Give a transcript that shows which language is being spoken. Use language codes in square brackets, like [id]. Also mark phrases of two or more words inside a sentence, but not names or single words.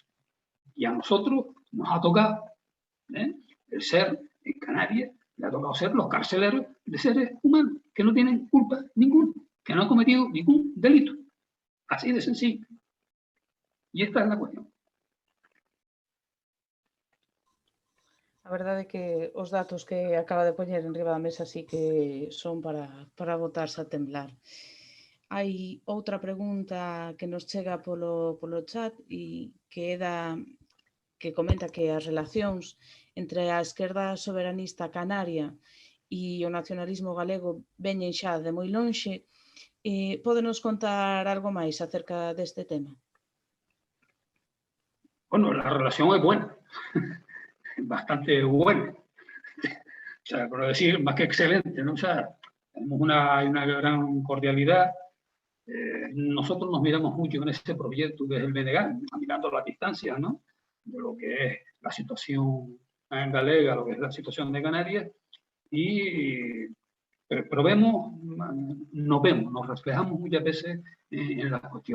[es] Y a nosotros nos ha tocado el ser en Canarias, le ha tocado ser los carceleros de seres humanos que no tienen culpa ninguna, que no han cometido ningún delito. Así de sencillo. Y esta es la cuestión. [gl] A verdade é que os datos que acaba de poñer en riba da mesa sí que son para botarse a temblar. Hai outra pregunta que nos chega polo chat e que comenta que as relacións entre a esquerda soberanista canaria e o nacionalismo galego veñen xa de moi lonxe. Pódenos contar algo máis acerca deste tema? [es] Bueno, la relación es buena, bastante buena. O sea, por no decir más que excelente, ¿no? O sea, tenemos una gran cordialidad. Nosotros nos miramos mucho en este proyecto desde el BNG, mirando las distancias, ¿no? De lo que es la situación en Galega, lo que es la situación de Canarias, pero nos reflejamos muchas veces en las cuestiones.